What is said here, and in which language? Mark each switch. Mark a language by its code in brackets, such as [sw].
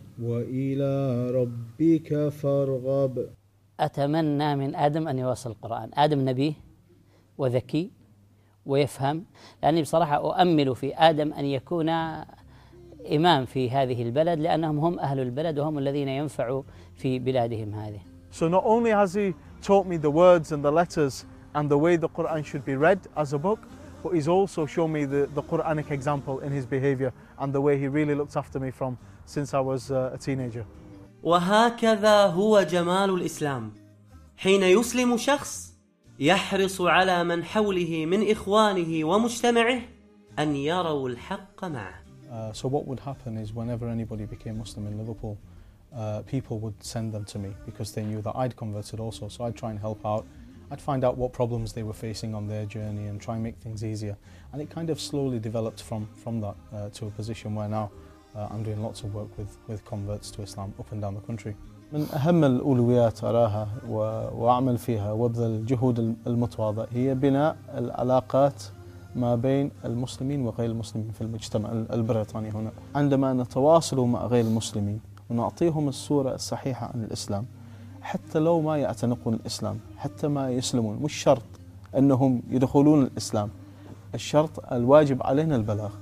[ar] وإلى ربك فارغب. أتمنى من آدم أن يوصل القرآن. آدم نبي وذكي ويفهم، لأني بصراحة أؤمل في آدم أن يكون إمام في هذه البلد، لأنهم هم أهل البلد وهم الذين ينفعوا في بلادهم هذه. [en] So not only has he taught me the words and the letters and the way the Quran should be read as a book, but he's also shown me the Quranic example in his behavior and the way he really looked after me from since I was a teenager. [ar] وهكذا هو جمال الإسلام، حين يسلم شخص يحرص على من حوله من إخوانه ومجتمعه أن يروا الحق معه. [en] So what would happen is whenever anybody became Muslim in Liverpool, people would send them to me because they knew that I'd converted also, so I'd try and help out. I'd find out what problems they were facing on their journey and try and make things easier. And it kind of slowly developed from that to a position where now I'm doing lots of work with converts to Islam up and down the country. [ar] من أهم الأولويات أراها وأعمل فيها وأبذل الجهود المتواضعة هي بناء العلاقات ما بين المسلمين وغير المسلمين في المجتمع البريطاني هنا. عندما نتواصل مع غير المسلمين ونعطيهم الصورة الصحيحة عن الإسلام، حتى لو ما يعتنقون الإسلام، حتى ما يسلمون، مش شرط أنهم يدخلون الإسلام، الشرط الواجب علينا البلاغ.